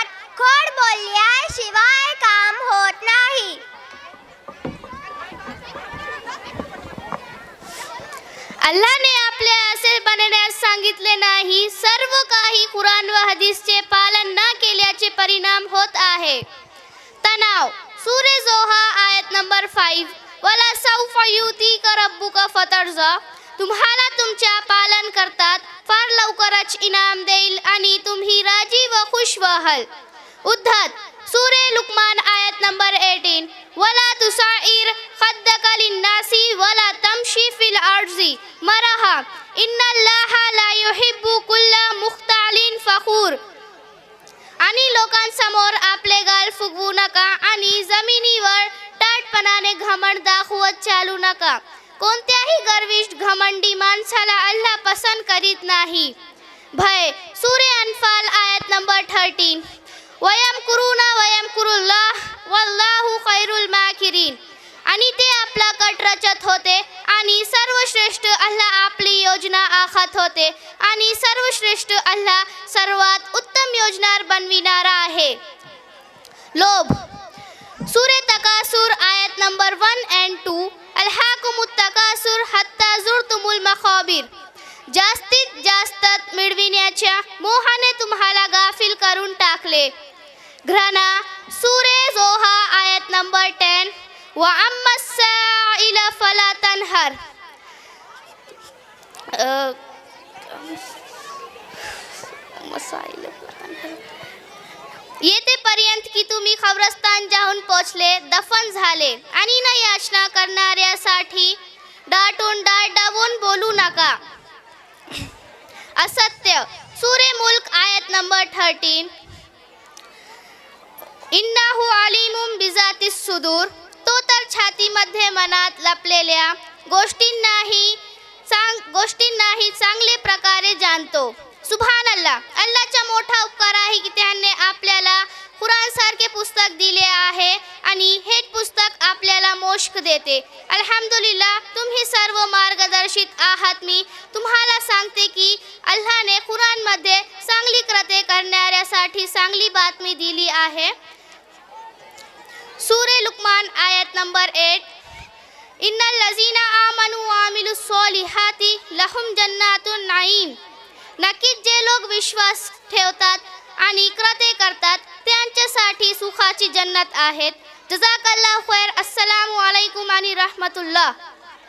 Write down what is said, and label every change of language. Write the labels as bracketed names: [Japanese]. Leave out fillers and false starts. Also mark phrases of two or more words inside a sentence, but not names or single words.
[Marathi] खोट बोलल्याशिवाय काम होत नाही. अल्लाहने आपले असे बनण्यास सांगितले नाही. सर्व काही कुराण व हदीसचे पालन न केल्याचे परिणाम होत आहे. तणाव. सूरे जोहा आयत नंबर 5. [Arabic] ولسوف يعطيك ربك فترضى. [Marathi] तुम्हाला तुमच्या पालन करतात फार लवकरच इनाम देईल आणि तुम्ही राजी व खुश व्हाल. उद्धत. सूरे लुकमान आयत नंबर 18. [Arabic] ولا تصعر خدك للناس ولا تمش في الأرض مرحا إن الله لا يحب كل مختال فخور. [Marathi] आणि लोकांसमोर आपले गाल फुगवू नका आणि जमिनीवर ताठपणाने घमंड दाखवत चालू नका. कोणत्याही गर्विष्ठ घमंडी माणसाला अल्लाह पसंत करीत नाही. भय. सूरे अनफाल आयत नंबर 13. [Arabic] ويمكرون ويمكر الله والله خير الماكرين. [Marathi] आणि ते आपला कट रचत होते आणि सर्वश्रेष्ठ अल्लाह आपली योजना आखत होते आणि सर्वश्रेष्ठ अल्लाह सर्वात उत्तम योजनार बनविणारा आहे. लोभ. सूरे तकासुर आयत नंबर 1 and 2. [Arabic] ألهاكم التكاثر حتى زرتم المقابر. [Marathi] जास्तीत जास्त मिळविण्याच्या मोहाने तुम्हाला गाफील करून टाकले. घृणा. सूरे जोहा आयत नंबर 10. [Arabic] وأما السائل فلا تنهر. [Marathi] येतेपर्यंत की तुम्ही खबरस्तान जाऊन पोचले, दफन झाले आणि न याचना करणाऱ्यासाठी डाटून बोलू नका. असत्य. सूरे मुल्क आयत नंबर 13. [Arabic] إنه عليم بذات الصدور. [Marathi] तो तर छातीमध्ये मनात लपलेल्या गोष्टींनाही चांगले प्रकारे जाणतो. [Arabic] سبحان الله. [Marathi] अल्लाहचा मोठा उपकार आहे की त्याने आपल्याला कुराण सारखे पुस्तक दिले आहे आणि हे पुस्तक आपल्याला मोक्ष देते. अल्हम्दुलिल्लाह, तुम्ही सर्व मार्गदर्शित आहात. मी तुम्हाला सांगते की अल्लाहने कुराणमध्ये चांगली कृत्ये करणाऱ्यासाठी चांगली बातमी दिली आहे. सूरे लुकमान आयत नंबर 8. [Arabic] إن الذين آمنوا وعملوا الصالحات لهم جنات النعيم. [Marathi] नक्कीच जे लोक विश्वास ठेवतात आणि कृत्ये करतात त्यांच्यासाठी सुखाची जन्नत आहेत. [Arabic] جزاك الله خير. السلام عليكم आणि रहमतुल्लाह.